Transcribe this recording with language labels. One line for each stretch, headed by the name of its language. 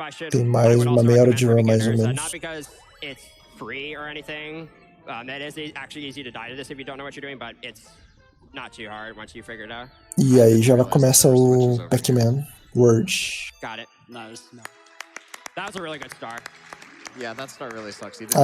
Portuguese: Tem mais uma meia hora de run, mais ou menos.
English: Not because it's free or anything. It is actually easy to die to this if you don't know what you're doing, but it's not too hard once you figure it out.
Portuguese: E aí já começa o Pac-Man World.
English: Got it. Nice. That was a really good start. Yeah, that start really sucks.